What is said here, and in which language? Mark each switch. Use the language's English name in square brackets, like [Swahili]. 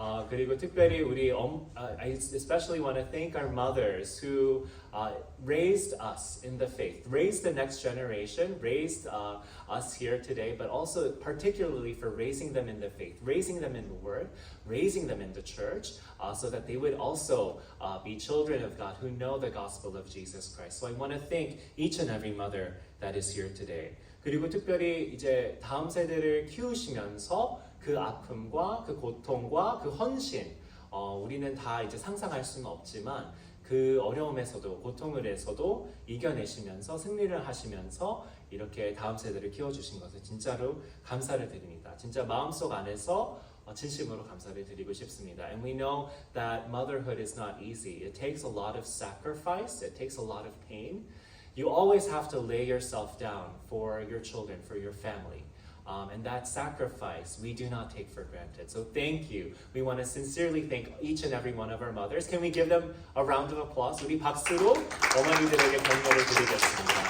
[Korean] 그리고 특별히 우리 [English] I especially want to thank our mothers who raised us in the faith, raised the next generation, raised us here today, but also particularly for raising them in the faith, raising them in the Word, raising them in the church, so that they would also be children of God who know the gospel of Jesus Christ. So I want to thank each and every mother that is here today. [Korean] 그리고 특별히 이제 다음 세대를 키우시면서 그 아픔과 그 고통과 그 헌신, 우리는 다 이제 상상할 수는 없지만 그 어려움에서도 고통을에서도 이겨내시면서 승리를 하시면서 이렇게 다음 세대를 키워주신 것을 진짜로 감사를 드립니다. 진짜 마음속 안에서 진심으로 감사를 드리고 싶습니다. [English] And we know that motherhood is not easy. It takes a lot of sacrifice. It takes a lot of pain. You always have to lay yourself down for your children, for your family. And that sacrifice we do not take for granted. So thank you. We want to sincerely thank each and every one of our mothers. Can we give them a round of applause? [Korean] 우리 박수로 어머니들에게 격려를 드리겠습니다.